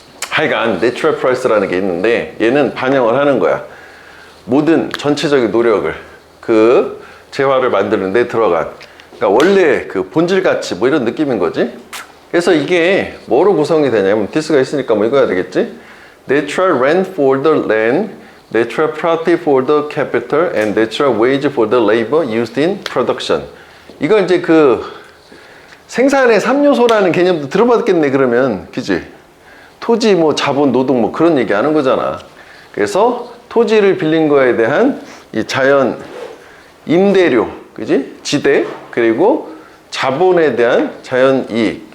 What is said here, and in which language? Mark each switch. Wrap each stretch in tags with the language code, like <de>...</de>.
<ko>하여간 내추럴 프라이스라는 게 있는데 얘는 반영을 하는 거야. 모든 전체적인 노력을 그 재화를 만드는 데 들어간, 그러니까 원래 그 본질 가치 뭐 이런 느낌인 거지. 그래서 이게 뭐로 구성이 되냐면 디스가 있으니까 뭐 이거 해야 되겠지.</ko> <en>Natural rent for the land, natural profit for the capital, and natural wage for the labor used in production.</en> <ko>이건 이제 그 생산의 3요소라는 개념도 들어봤겠네 그러면. 그지? 토지, 뭐 자본, 노동 뭐 그런 얘기 하는 거잖아. 그래서 토지를 빌린 거에 대한 이 자연 임대료, 그지? 지대, 그리고 자본에 대한 자연 이익.</ko>